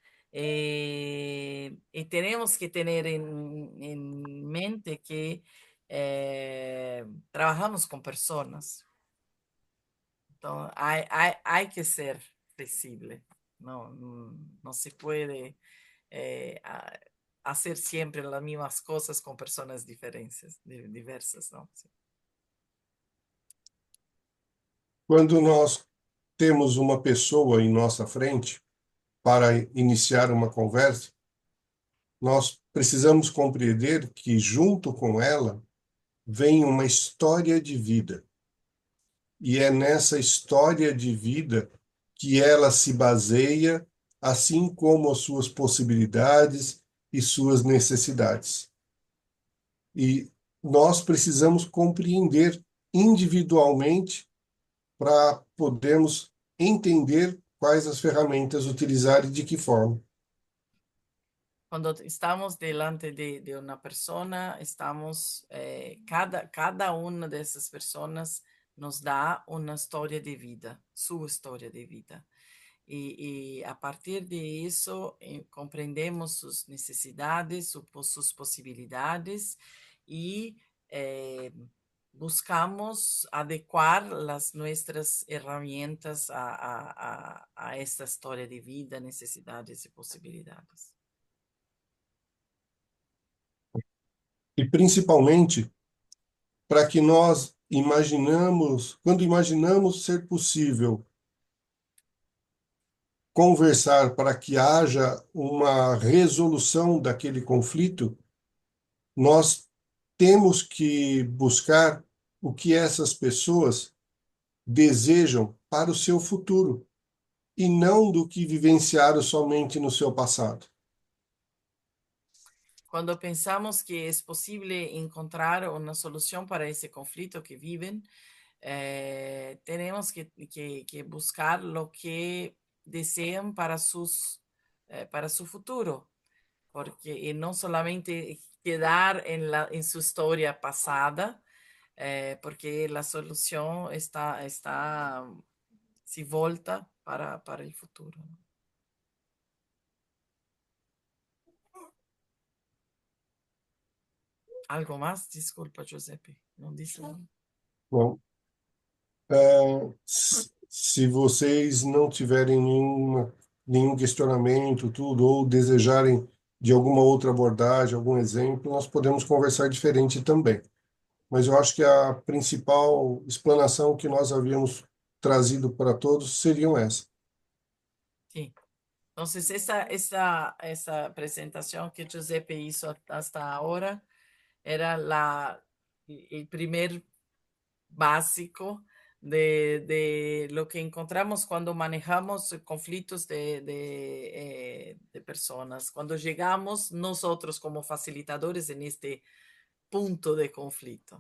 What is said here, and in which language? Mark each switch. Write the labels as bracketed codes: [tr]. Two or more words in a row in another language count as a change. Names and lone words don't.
[es] Y tenemos que tener en mente que trabajamos con personas. Entonces, hay que ser flexible. No, no se puede hacer siempre las mismas cosas con personas diversas, ¿no? Sí. [pt] Quando nós temos uma pessoa em nossa frente para iniciar uma conversa, nós precisamos compreender que junto com ela vem uma história de vida. E é nessa história de vida que ela se baseia, assim como as suas possibilidades e suas necessidades. E nós precisamos compreender individualmente para podermos entender quais as ferramentas utilizar e de que forma. [es] Cuando estamos delante de una persona, cada una de esas personas nos da una historia de vida, su historia de vida. Y a partir de eso comprendemos sus necesidades, sus posibilidades y buscamos adecuar nuestras herramientas a esta historia de vida, necesidades y posibilidades. [pt] E principalmente para que nós imaginamos, quando imaginamos ser possível conversar para que haja uma resolução daquele conflito, nós temos que buscar o que essas pessoas desejam para o seu futuro e não do que vivenciaram somente no seu passado. [es] Cuando pensamos que es posible encontrar una solución para ese conflicto que viven, tenemos que buscar lo que desean para su futuro, porque no solamente quedar en su historia pasada, porque la solución si volta para el futuro. ¿Algo más? Disculpa, Giuseppe, no dice nada. [pt] Bom, se vocês não tiverem nenhum questionamento, tudo, ou desejarem de alguma outra abordagem, algum exemplo, nós podemos conversar diferente também. Mas eu acho que a principal explanação que nós havíamos trazido para todos seriam essa. [es] Sí. Entonces, esa presentación que Giuseppe hizo hasta ahora era el primer básico de lo que encontramos cuando manejamos conflictos de personas, cuando llegamos nosotros como facilitadores en este punto de conflicto.